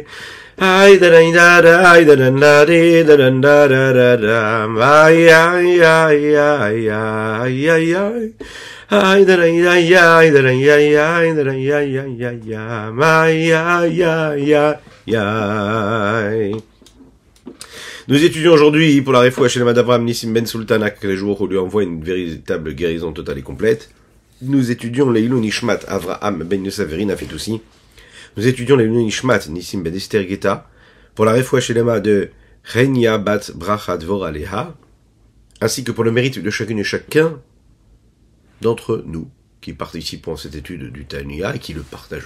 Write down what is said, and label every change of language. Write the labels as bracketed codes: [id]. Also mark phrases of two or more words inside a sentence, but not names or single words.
[fr] Ay da da da da da da da da da da da. Ay ay ay ay ay ay ay. Ay da ay ay ay da ay ay ay da ay ay ay ay ay ay ay ay. Nous étudions aujourd'hui pour la [he] רפואה שלמה [fr] d'Avraham Nissim Ben Sultanak, les jours où lui envoie une véritable guérison totale et complète. Nous étudions les [he] עילוי נשמת [fr] Avraham Ben Yosef Verina Fetoussi. Nous étudions les [he] עילוי נשמת [fr] Nissim Ben Esther Geta pour la [he] רפואה שלמה [fr] de Renia Bat Bracha Dvor Aleha, ainsi que pour le mérite de chacune et chacun d'entre nous qui participons à cette étude du Tanya et qui le partageons.